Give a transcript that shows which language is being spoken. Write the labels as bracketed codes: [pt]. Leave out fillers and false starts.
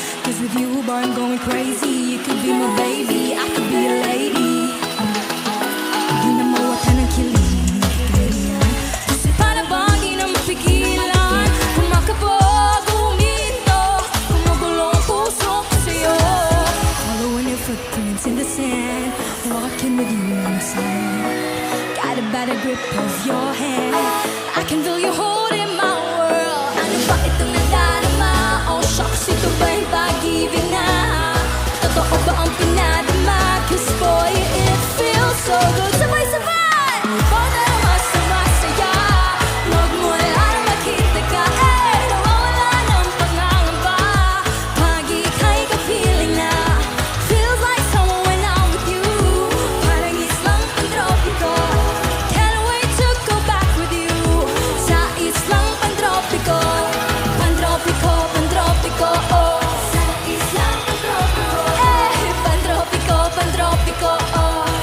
[en] Cause with you, boy, I'm going crazy. You could be my baby, I could be a lady. [tl] Di na mawatan ng kilig, ganyan. Kasi para bang di na mapigilan. Kumakabog, umito, kumugulo ang puso ko sa'yo. [en] Following your footprints in the sand, walking with you in the sun. Got a better grip of your hand, I can feel you holding my world. [tl] Ano ba itong nadarama? Oh shucks, ito ba'y pag-ibig na? Totoo ba ang pinadama? Cause boy, it feels so good. Sabay-sabay! Padarama sa masaya, magmula na makita ka. Eh, nawawala ng pangangamba pag ika'y kapiling na. [en] Feels like summer when I'm with you. [tl] Parang islang pantropiko. [en] Can't wait to go back with you. [tl] Sa islang pantropiko. Pantropiko, pantropiko, oh. Sa islang pantropiko. Eh, pantropiko, pantropiko, oh.